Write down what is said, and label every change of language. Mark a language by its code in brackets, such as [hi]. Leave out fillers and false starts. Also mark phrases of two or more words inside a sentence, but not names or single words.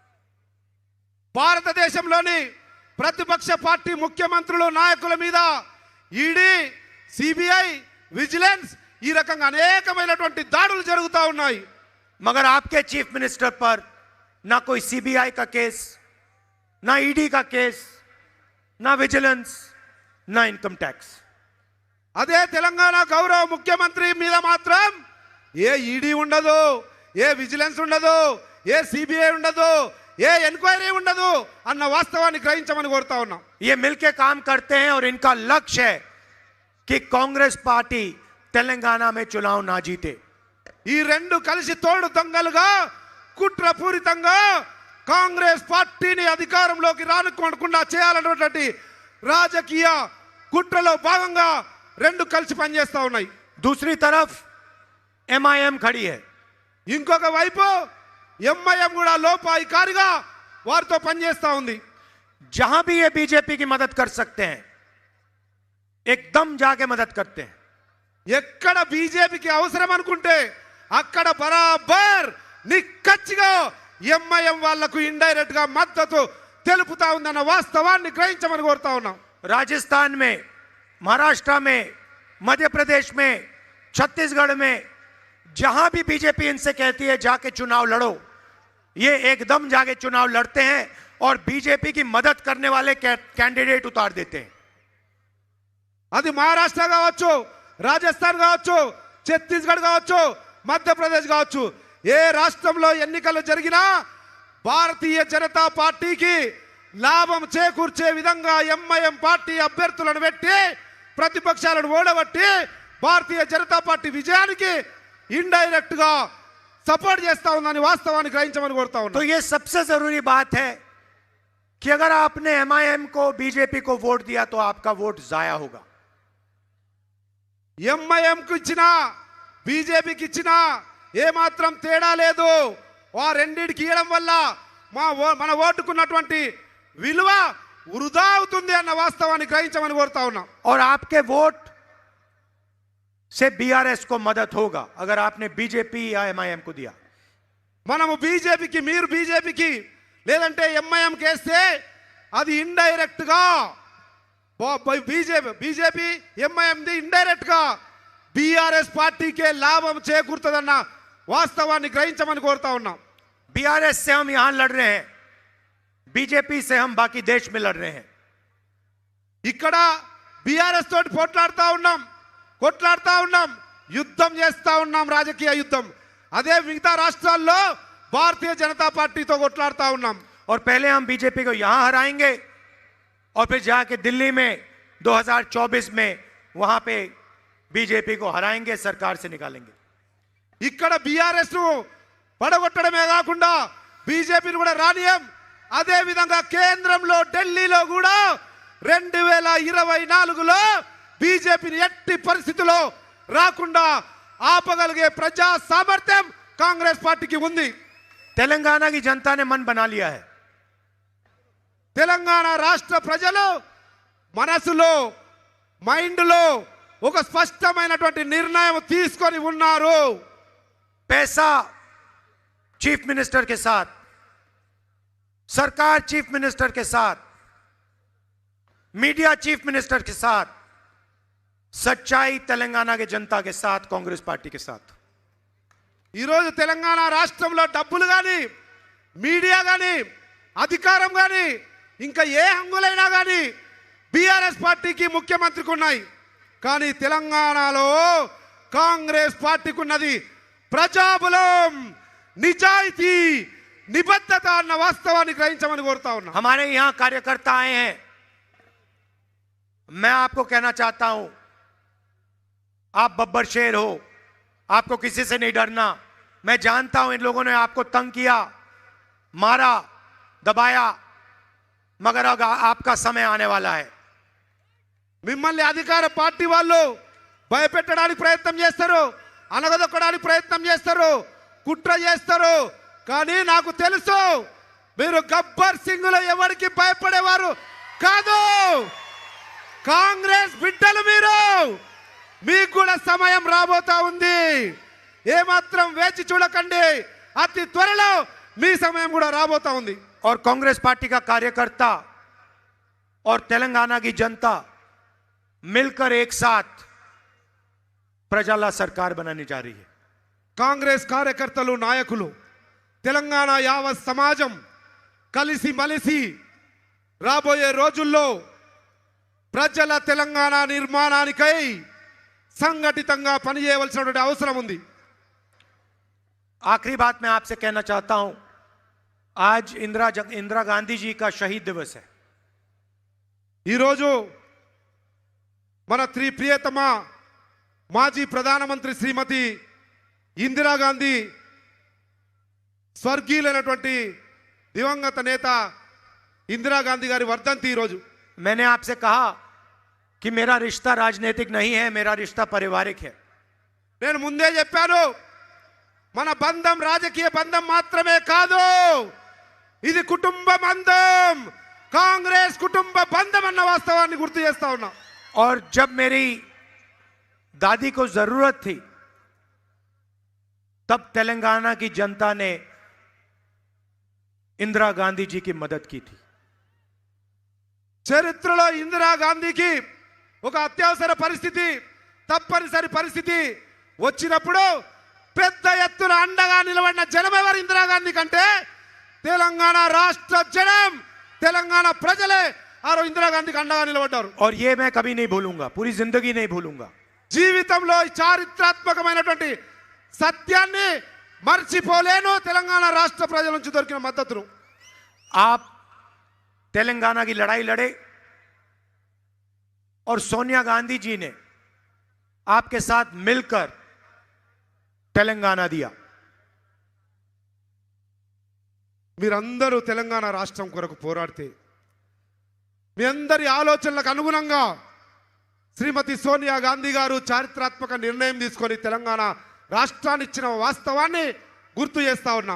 [te] భారతదేశంలోని ప్రతిపక్ష పార్టీ ముఖ్యమంత్రులు, నాయకుల మీద ఈడీ, సిబిఐ, విజిలెన్స్ ఈ రకంగా అనేకమైనటువంటి దాడులు జరుగుతూ ఉన్నాయి. [hi] मगर आपके [en] chief minister [hi] पर ना कोई सीबीआई का केस, ना ईडी का केस, ना विजिलेंस, ना [en] income tax. [te] అదే తెలంగాణ గౌరవ ముఖ్యమంత్రి మీద మాత్రం ఏ ఈడీ ఉండదు, ఏ విజిలెన్స్ ఉండదు, ఏ సిబిఐ ఉండదు, ఏ ఎంక్వైరీ ఉండదు అన్న వాస్తవాన్ని గ్రహించమని కోరుతా ఉన్నాం. [hi] ये मिलके काम करते हैं और इनका लक्ष्य है कि कांग्रेस पार्टी तेलंगाना में चुनाव ना जीते. [te] ఈ రెండు కలిసి తోడు దొంగలుగా కుట్రపూరితంగా కాంగ్రెస్ పార్టీని అధికారంలోకి రానుకోకుండా చేయాలన్నటువంటి రాజకీయ కుట్రలో భాగంగా రెండు కలిసి పనిచేస్తా ఉన్నాయి. [hi] दूसरी तरफ एमआईएम खड़ी है. [te] ఇంకొక వైపు ఎంఐఎం కూడా లోపాయికారిగా వారితో పనిచేస్తా ఉంది. [hi] जहां भी ये बीजेपी की मदद कर सकते हैं, एकदम जाके मदद करते हैं. [te] ఎక్కడ బీజేపీకి అవసరం అనుకుంటే అక్కడ బరాబర్ నిక్కచ్చిగా ఎంఐఎం వాళ్లకు ఇండైరెక్ట్ గా మద్దతు తెలుపుతా ఉందన్న వాస్తవాన్ని గ్రహించమని కోరుతా ఉన్నాం. [hi] राजस्थान में, महाराष्ट्र में, मध्य प्रदेश में, छत्तीसगढ़ में जहां भी बीजेपी इनसे कहती है जाके चुनाव लड़ो, ये एकदम जाके चुनाव लड़ते हैं और बीजेपी की मदद करने वाले कैंडिडेट उतार देते हैं. [te] అది మహారాష్ట్ర కావచ్చు, రాజస్థాన్ కావచ్చు, ఛత్తీస్గఢ్ కావచ్చు, మధ్యప్రదేశ్ కావచ్చు, ఏ రాష్ట్రంలో ఎన్నికలు జరిగినా భారతీయ జనతా పార్టీకి లాభం చేకూర్చే విధంగా ఎంఐఎం పార్టీ అభ్యర్థులను పెట్టి ప్రతిపక్షాలను ఓడగొట్టి భారతీయ జనతా పార్టీ విజయానికి ఇండైరెక్ట్ గా सपोर्ट చేస్తా ఉందని వాస్తవాన్ని గ్రహించమని కోరుతా ఉన్నా। [hi] तो ये सबसे जरूरी बात है कि अगर आपने एमआईएम को बीजेपी को वोट दिया तो आपका वोट जाया होगा। [te] ఎంఐఎం కు ఇచ్చినా బీజేపీకి ఇచ్చినా ఏ మాత్రం తేడా లేదు। ఆ రెండిటికి ఇవ్వడం వల్ల మన ఓటుకున్నటువంటి విలువ వృధా అవుతుంది అన్న వాస్తవాన్ని గ్రహించమని కోరుతా ఉన్నా। [hi] और आपके वोट से बीआरएस को मदद होगा अगर आपने बीजेपी या एमआईएम को दिया। [te] మనము బీజేపీకి మీరు బీజేపీకి లేదంటే ఎంఐఎం కేస్తే అది ఇండైరెక్ట్ గా బీజేపీ ఎంఐఎం ది ఇండైరెక్ట్ గా బీఆర్ఎస్ పార్టీకే లాభం చేకూరుతుందన్న వాస్తవాన్ని గ్రహించమని కోరుతా ఉన్నాం। [hi] बीआरएस से हम यहां लड़ रहे हैं, बीजेपी से हम बाकी देश में लड़ रहे हैं। [te] ఇక్కడ బీఆర్ఎస్ తోటి కొట్లాడుతా ఉన్నాం యుద్ధం చేస్తా ఉన్నాం రాజకీయ యుద్ధం। అదే మిగతా రాష్ట్రాల్లో భారతీయ జనతా పార్టీతో కొట్లాడుతా ఉన్నాం। [hi] और पहले हम बीजेपी को यहां हराएंगे और फिर जाके दिल्ली में 2024 में वहां पे बीजेपी को हराएंगे, सरकार से निकालेंगे। [te] ఇక్కడ బీఆర్ఎస్ ను పడగొట్టడమే కాకుండా బీజేపీని కూడా రానియం। అదే విధంగా కేంద్రంలో ఢిల్లీలో కూడా 2024లో బీజేపీని ఎట్టి పరిస్థితుల్లో రాకుండా ఆపగలిగే ప్రజా సామర్థ్యం కాంగ్రెస్ పార్టీకి ఉంది। [hi] तेलंगाना की जनता ने मन बना लिया है। [te] తెలంగాణ రాష్ట్ర ప్రజలు మనసులో మైండ్లో ఒక స్పష్టమైనటువంటి నిర్ణయం తీసుకొని ఉన్నారు। [hi] पैसा [en] chief minister [hi] के साथ, सरकार [en] chief minister [hi] के साथ, मीडिया [en] chief minister [hi] के साथ, सच्चाई तेलंगाना के जनता के साथ, कांग्रेस पार्टी के साथ। [te] ఈ రోజు తెలంగాణ రాష్ట్రంలో డబ్బులు గాని మీడియా గాని అధికారం గాని ఇంకా ఏ హంగులైనా గాని బీఆర్ఎస్ పార్టీకి ముఖ్యమంత్రికి ఉన్నాయి। కానీ తెలంగాణలో కాంగ్రెస్ పార్టీకి ఉన్నది ప్రజాబలం, నిజాయితీ, నిబద్ధత అన్న వాస్తవాన్ని గ్రహించమని కోరుతా ఉన్నా। [hi] हमारे यहां कार्यकर्ता आए हैं, मैं आपको कहना चाहता हूं, आप बब्बर शेर हो, आपको किसी से नहीं डरना। मैं जानता हूं इन लोगों ने आपको तंग किया, मारा, दबाया, मगर अब आपका समय आने वाला है। [te] మిమ్మల్ని అధికార పార్టీ వాళ్ళు భయపెట్టడానికి ప్రయత్నం చేస్తారు, అనగదొక్కడానికి ప్రయత్నం చేస్తారు, కుట్ర చేస్తారు। కానీ నాకు తెలుసు మీరు గబ్బర్ సింగ్లో ఎవరికి భయపడేవారు కాదు। కాంగ్రెస్ బిడ్డలు మీరు, మీకు కూడా సమయం రాబోతా ఉంది। ఏమాత్రం వేచి చూడకండి, అతి త్వరలో మీ సమయం కూడా రాబోతా ఉంది। [hi] और कांग्रेस पार्टी का कार्यकर्ता और तेलंगाना की जनता मिलकर एक साथ प्रजाला सरकार बनाने जा रही है। [te] కాంగ్రెస్ కార్యకర్తలు నాయకులు తెలంగాణ యావత్ సమాజం కలిసి మలిసి రాబోయే రోజుల్లో ప్రజల తెలంగాణ నిర్మాణానికై సంఘటితంగా పనిచేయవలసినటువంటి అవసరం ఉంది। [hi] आखिरी बात मैं आपसे कहना चाहता हूं, आज इंदिरा गांधी जी का शहीद दिवस है। [te] ఈ రోజు మన ప్రియతమ మాజీ ప్రధానమంత్రి శ్రీమతి ఇందిరాగాంధీ స్వర్గీయులైనటువంటి దివంగత నేత ఇందిరాగాంధీ గారి వర్ధంతి ఈ రోజు। [hi] मैंने आपसे कहा कि मेरा रिश्ता राजनीतिक नहीं है, मेरा रिश्ता पारिवारिक है। [te] నేను ముందే చెప్పాను, మన బంధం రాజకీయ బంధం మాత్రమే కాదు, ఇది కుటుంబ బంధం, కాంగ్రెస్ కుటుంబ బంధం అన్న వాస్తవాన్ని గుర్తు చేస్తా ఉన్నా। [hi] और जब मेरी दादी को जरूरत थी तब तेलंगाना की जनता ने इंदिरा गांधी जी की मदद की थी। [te] చరిత్రలో ఇందిరాగాంధీకి ఒక అత్యవసర పరిస్థితి, తప్పనిసరి పరిస్థితి వచ్చినప్పుడు పెద్ద ఎత్తున అండగా నిలబడిన జనం ఎవరు ఇందిరాగాంధీ కంటే తెలంగాణ రాష్ట్ర జనం, తెలంగాణ ప్రజలే ఆ రోజు ఇందిరాగాంధీకి అండగా నిలబడ్డారు। [hi] और ये मैं कभी नहीं भूलूंगा, पूरी जिंदगी नहीं भूलूंगा। [te] జీవితంలో చారిత్రాత్మకమైనటువంటి సత్యాన్ని మర్చిపోలేను తెలంగాణ రాష్ట్ర ప్రజల నుంచి దొరికిన మద్దతును. [hi] आप तेलंगाना की लड़ाई लड़े और सोनिया गांधी जी ने आपके साथ मिलकर तेलंगाना दिया. [te] మీరందరూ తెలంగాణ రాష్ట్రం కొరకు పోరాడితే మీ అందరి ఆలోచనలకు అనుగుణంగా శ్రీమతి సోనియా గాంధీ గారు చారిత్రాత్మక నిర్ణయం తీసుకొని తెలంగాణ రాష్ట్రాన్ని ఇచ్చిన వాస్తవాన్ని గుర్తు చేస్తా ఉన్నా.